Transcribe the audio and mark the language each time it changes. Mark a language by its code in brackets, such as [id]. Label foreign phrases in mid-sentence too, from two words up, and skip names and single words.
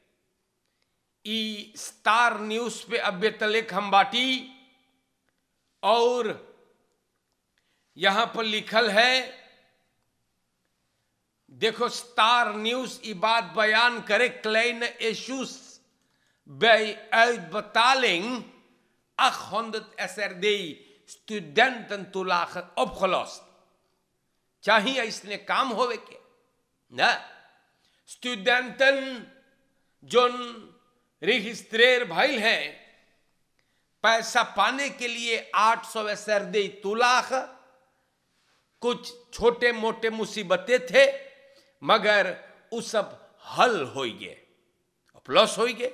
[hns] ई स्टार न्यूज पे अब्बे तलेक हम बाटी और यहां पर लिखल है, देखो स्टार न्यूज ई बात बयान करे [nl] kleine issues bij uitbetaling 800 SRD studententoelage opgelost. [hns] चाहिए इसने काम होवे के ना, स्टूडेंटन जोन रजिस्ट्रेर भाई है पैसा पाने के लिए 800 SRD तुलाख। कुछ छोटे मोटे मुसीबतें थे मगर उस सब हल हो गए, प्लस हो गए।